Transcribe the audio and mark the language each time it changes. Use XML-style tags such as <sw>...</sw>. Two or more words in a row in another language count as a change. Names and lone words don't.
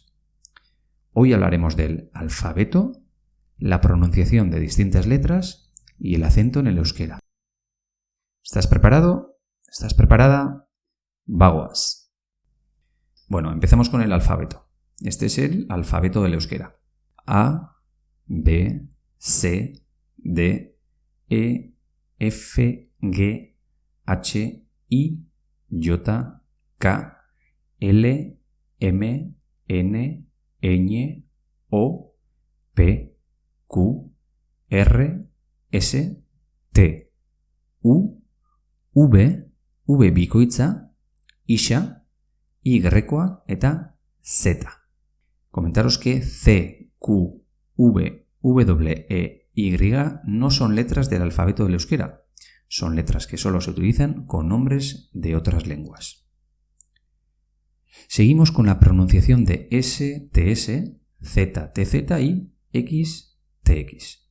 <es>Hoy hablaremos del alfabeto, la pronunciación de distintas letras y el acento en el euskera. ¿Estás preparado? ¿Estás preparada? ¡Vagoas! Bueno, empezamos con el alfabeto. Este es el alfabeto del euskera.</es> <eu>A, B, C, D, E, F, G, H, I, J, K, L, M, N, Ñ, O, P, Q, R, S, T, U, V, V bikoitza, Ixa, Y eta Z.</eu> <es>Comentaros que C, Q, V, W, E, Y no son letras del alfabeto del euskera. Son letras que solo se utilizan con nombres de otras lenguas. Seguimos con la pronunciación de S, TS, Z, TZ y X, TX.</es>